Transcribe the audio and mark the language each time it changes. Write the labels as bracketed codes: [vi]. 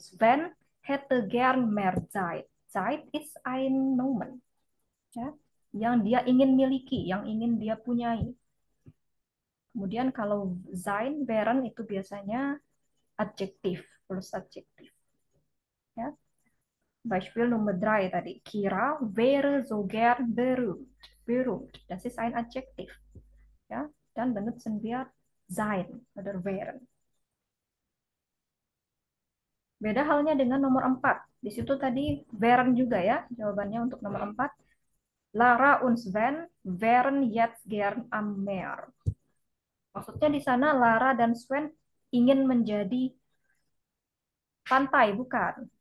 [de] Sven hätte gern mehr Zeit. Zeit is ein Nomen. Ya. [id] Yang dia ingin miliki, yang ingin dia punyai. Kemudian kalau sein, wären itu biasanya adjektif, plus adjektif. Ya. [de] Beispiel Nummer 3 tadi. Kira wäre so gern berühmt. Berühmt, das ist ein Adjektiv. Ja. [id] Dan benutzen wir sein oder wären. Beda halnya dengan nomor 4. Di situ tadi wären juga ya jawabannya untuk nomor 4. [de] Lara und Sven wären jetzt gern am Meer. [id] Maksudnya di sana Lara dan Sven ingin menjadi pantai, bukan?